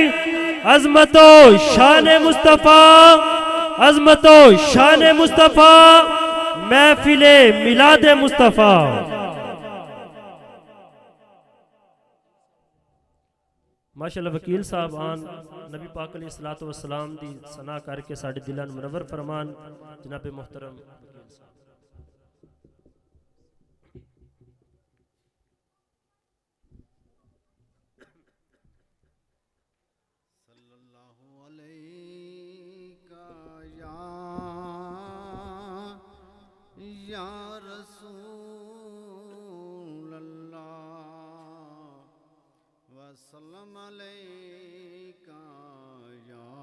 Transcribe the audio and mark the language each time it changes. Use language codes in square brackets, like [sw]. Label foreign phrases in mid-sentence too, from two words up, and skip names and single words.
[ur] عظمت و شان مصطفیٰ، عظمت و شان مصطفیٰ، محفل میلاد مصطفیٰ. [pa] ماشاءاللہ وکیل صاحب آن نبی پاک [ar] عليه الصلاة والسلام [pa] دی ثنا کر کے ساڈے دلاں نوں منور فرمان. [ur] جناب محترم وکیل صاحب. [ar] صلى الله عليك يا رسول الله، وسلم عليك يا